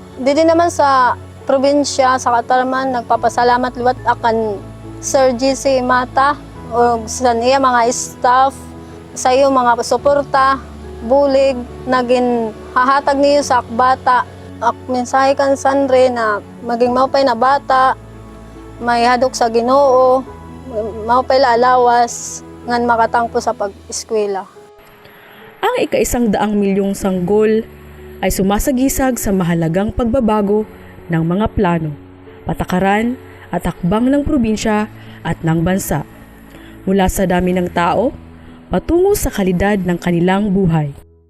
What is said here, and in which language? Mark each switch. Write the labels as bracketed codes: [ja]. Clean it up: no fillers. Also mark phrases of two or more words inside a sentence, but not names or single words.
[war] Dili naman sa probinsya sa Katarman nagpapasalamat liwat akan Sir GC Mata o sa iya mga staff sa iyo mga suporta bulig naging hahatag niyo sa bata. Mensahe kan Sandre na maging maupay na bata, may hadok sa Ginoo, maupay lawas ngan makatangpo sa pag-eskwela. [tl] Ang ika-100 milyong sanggol ay sumasagisag sa mahalagang pagbabago ng mga plano, patakaran at hakbang ng probinsya at ng bansa, mula sa dami ng tao patungo sa kalidad ng kanilang buhay.